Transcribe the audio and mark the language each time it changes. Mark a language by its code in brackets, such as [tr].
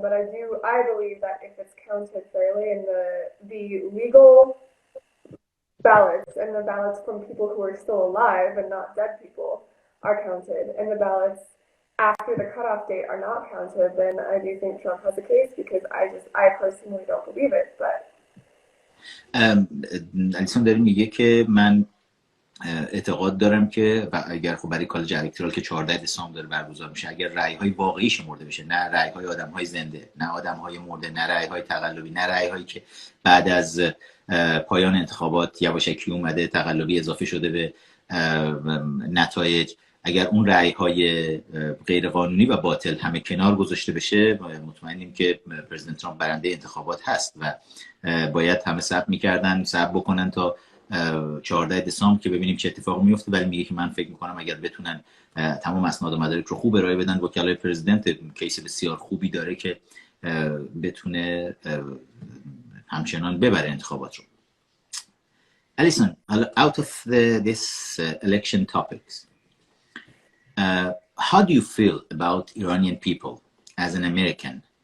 [en] But I believe that if it's counted fairly, and the legal ballots and the ballots from people who are still alive and not dead people are counted, and the ballots after the cutoff date are not counted, then I do think Trump has a case, because I personally don't believe it. But [fa] الیسون داره میگه که من اعتقاد دارم که اگر خب برای کالج الکترال که 14 دسامبر داره برگزار میشه، اگر رأی‌های واقعی شمرده بشه، نه رأی‌های آدم‌های زنده، نه آدم‌های مرده، نه رأی‌های تقلبی، نه رأی‌هایی که بعد از پایان انتخابات یواشکی اومده تقلبی اضافه شده به نتایج، اگر اون رأی‌های غیرقانونی و باطل همه کنار گذاشته بشه، مطمئنیم که پرزیدنت ترامپ برنده انتخابات هست و باید همه صبر بکنن تا 14 دسامبر که ببینیم چه اتفاقی میفته. ولی میگه که من فکر میکنم اگر بتونن تمام اسناد و مدارک رو خوب ارائه بدن، وکلای پرزیدنت کیس بسیار خوبی داره که بتونه همچنان ببره انتخابات رو. [en] Alison, out of this election topics, how do you feel about Iranian people as an American?